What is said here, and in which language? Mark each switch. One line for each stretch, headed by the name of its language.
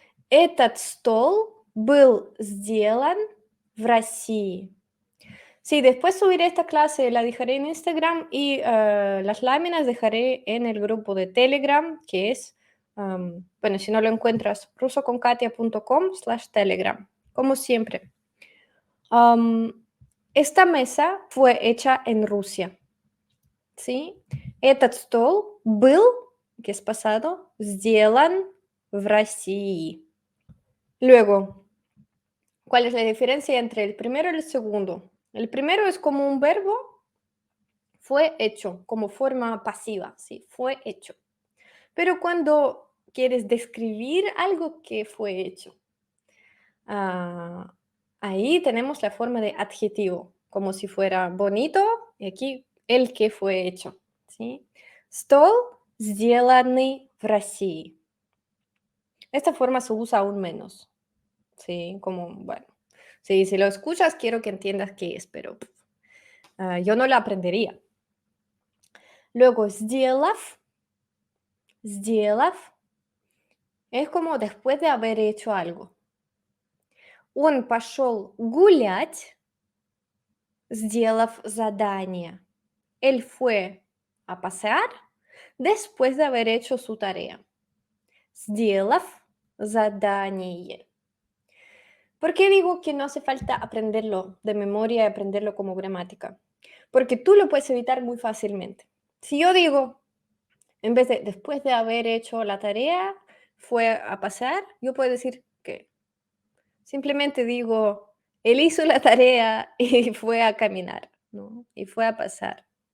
Russian: Этот стол был сделан в России.
Spanish: Sí, después subiré esta clase, la dejaré en Instagram y las láminas dejaré en el grupo de Telegram, que es, bueno, si no lo encuentras, rusoconkatia.com/telegram, como siempre. Am, Esta mesa fue hecha en Rusia, ¿sí?
Russian: Этот стол был,
Spanish: que es pasado,
Russian: сделан в России.
Spanish: Luego, ¿cuál es la diferencia entre el primero y el segundo? El primero es como un verbo, fue hecho, como forma pasiva, sí, fue hecho. Pero cuando quieres describir algo que fue hecho, ah, ahí tenemos la forma de adjetivo, como si fuera bonito, y aquí el que fue hecho, ¿sí?
Russian: Стол сделанный в России.
Spanish: Esta forma se usa aún menos, ¿sí? Como, bueno, sí, si lo escuchas quiero que entiendas qué es, pero yo no la aprendería. Luego, сделав, es como después de haber hecho algo.
Russian: Он пошел гулять, сделав задание.
Spanish: Él fue a pasear después de haber hecho su tarea.
Russian: Сделав задание.
Spanish: ¿Por qué digo que no hace falta aprenderlo de memoria y aprenderlo como gramática? Porque tú lo puedes evitar muy fácilmente. Si yo digo, en vez de después de haber hecho la tarea, fue a pasear, yo puedo decir que simplemente digo, él hizo la tarea y fue a caminar, ¿no? Y fue a pasar.